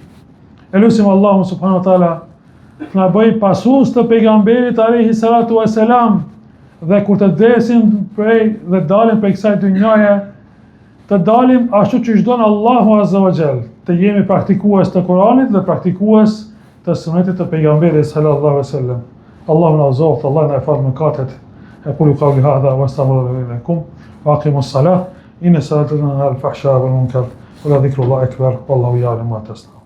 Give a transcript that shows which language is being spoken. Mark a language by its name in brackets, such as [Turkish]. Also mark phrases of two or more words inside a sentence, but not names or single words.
[Albanian] Elusim Allahun [Arabic] سبحانه وتعالى [Albanian] na bëj pasues të pejgamberit [Arabic] عليه الصلاة والسلام, [Albanian] dhe kur të desim dhe dalim prej kësaj dynjaje, të dalim ashtu që çdon Allahu [Arabic] عز وجل, [Albanian] të jemi praktikues të Kuranit dhe praktikues të sunetit të pejgamberit [Arabic] صلى الله عليه وسلم. [Albanian] Allahu na zoft, Allah na fal mëkatet. [Arabic] أقول قولي هذا وأستغفر الله لكم وأقيموا الصلاة. إن الصلاة تنهى عن الفحشاء والمنكر ولذكر الله أكبر والله يعلم ما تصنعون.